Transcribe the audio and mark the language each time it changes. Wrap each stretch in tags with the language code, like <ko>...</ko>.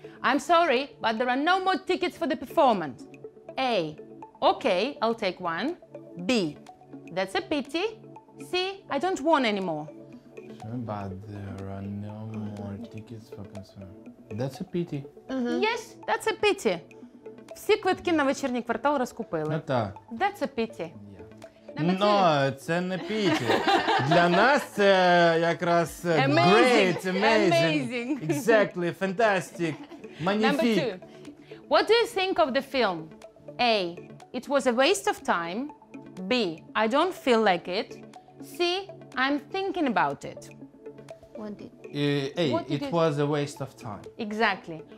<en>I'm sorry, but there are no more tickets for the performance. A, okay, I'll take one. B, that's a pity. C, I don't want any more. But there are no more tickets for concert. That's a pity. Yes, that's a pity.</en> <uk>Всі квитки на вечірній квартал Ну розкупили. так.</uk> <en>That's a pity.</en> <uk>Ну, це не піті. Для нас це якраз</uk> <en>great, amazing. Exactly, fantastic, Number</en> <fr>magnifique.</fr> <en>2. What do you think of the film? A, it was a waste of time. B, I don't feel like it. C, I'm thinking about it. A, What did it you- was a waste of time. Exactly.</en>